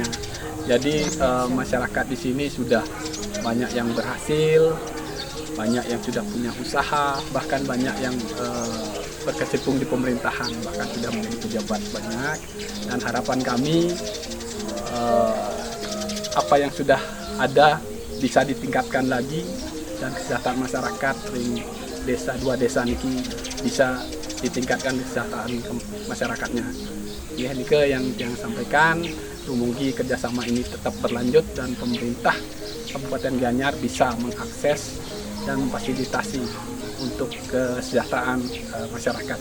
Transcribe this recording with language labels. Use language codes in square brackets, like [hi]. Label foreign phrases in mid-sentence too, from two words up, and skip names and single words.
[id] Jadi masyarakat di sini sudah banyak yang berhasil, banyak yang sudah punya usaha, bahkan banyak yang berkecimpung di pemerintahan, bahkan sudah menjadi pejabat banyak. Dan harapan kami apa yang sudah ada bisa ditingkatkan lagi, dan kesejahteraan masyarakat ring desa dua desa niki bisa ditingkatkan kesejahteraan masyarakatnya. Ya, nike yang sampaikan. Rumunggi kerjasama ini tetap berlanjut dan pemerintah Kabupaten Gianyar bisa mengakses dan memfasilitasi untuk kesejahteraan masyarakat.